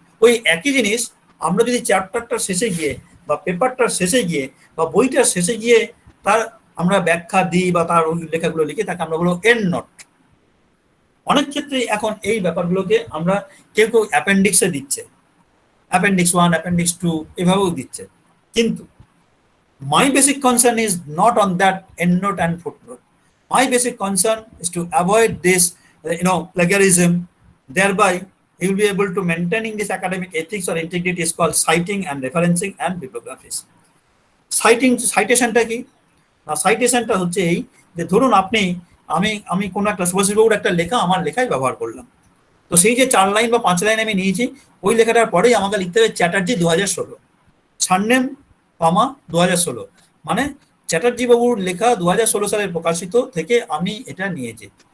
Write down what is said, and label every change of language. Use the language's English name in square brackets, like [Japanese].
[Bangla] ওই একই জিনিস আমরা যদি চ্যাপ্টারটার শেষে গিয়ে বা পেপারটার শেষে গিয়ে বা বইটার শেষে গিয়ে তার আমরা ব্যাখ্যা দিই বা তার ওই লেখাগুলো লিখি, তাকে আমরা বলবো এন্ড নোট। অনেক ক্ষেত্রে এখন এই ব্যাপারগুলোকে আমরা কেউ কেউ অ্যাপেন্ডিক্সে দিচ্ছে, অ্যাপেন্ডিক্স 1, অ্যাপেন্ডিক্স 2 এভাবেও দিচ্ছে। কিন্তু [English] my basic concern is not on that end note and footnote. My basic concern is to avoid this plagiarism. Thereby you will be able to maintaining this academic ethics or integrity is called citing and referencing and bibliographies. [Bangla] সাইটেশনটা কি না, সাইটেশনটা হচ্ছে এই যে ধরুন আমি কোনো একটা সুভাষবাবুর একটা লেখা আমার লেখায় ব্যবহার করলাম, তো সেই যে 4 লাইন বা 5 লাইন আমি নিয়েছি, ওই লেখাটার পরেই আমাকে লিখতে হবে চ্যাটার্জি 2016, সারনেম কমা 2016, মানে চ্যাটার্জি বাবুর লেখা 2016 সালের প্রকাশিত থেকে আমি এটা নিয়েছি।